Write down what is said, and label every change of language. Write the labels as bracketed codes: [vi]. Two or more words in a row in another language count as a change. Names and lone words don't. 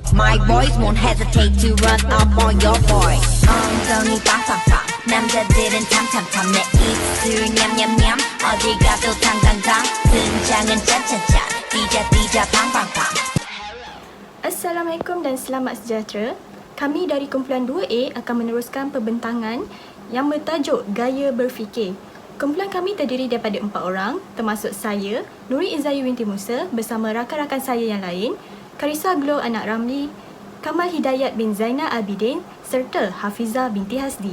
[en] my boys won't hesitate to run up on your boy. [ko] 엉덩이 빵빵빵 남자들은 탐탐탐 내 입술 냠냠냠 어디 가도 당당당 등장은 짠짠짠 띠자 팡팡팡. [ms] Assalamualaikum dan selamat sejahtera. Kami dari kumpulan 2A akan meneruskan pembentangan yang bertajuk Gaya Berfikir. Kumpulan kami terdiri daripada 4 orang, termasuk saya, Nuri Izayu binti Musa bersama rakan-rakan saya yang lain, Karissa Glow anak Ramli, Kamal Hidayat bin Zainal Abidin serta Hafizah binti Hasdi.